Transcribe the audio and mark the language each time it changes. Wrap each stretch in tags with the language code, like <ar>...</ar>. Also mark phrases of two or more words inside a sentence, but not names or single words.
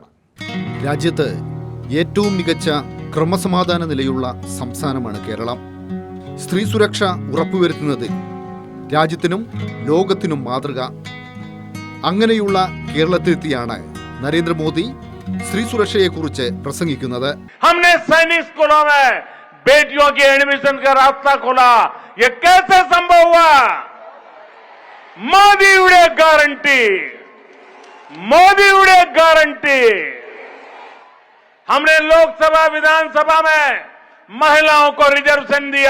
<ml>രാജ്യത്ത് ഏറ്റവും മികച്ച ക്രമസമാധാന നിലയുള്ള സംസ്ഥാനമാണ് കേരളം. സ്ത്രീ സുരക്ഷ ഉറപ്പുവരുത്തുന്നതിൽ രാജ്യത്തിനും ലോകത്തിനും മാതൃക. അങ്ങനെയുള്ള കേരളത്തിലെത്തിയാണ് നരേന്ദ്രമോദി സ്ത്രീ സുരക്ഷയെക്കുറിച്ച് പ്രസംഗിക്കുന്നത്.</ml> <hi>हमने सैनिक स्कूलों में बेटियों के एडमिशन का रास्ता खोला. ये कैसे संभव हुआ? മോദിയുടെ गारंटी, मोदी गारंटी. हमने लोकसभा विधानसभा में महिलाओं को रिजर्वेशन दिया.</hi>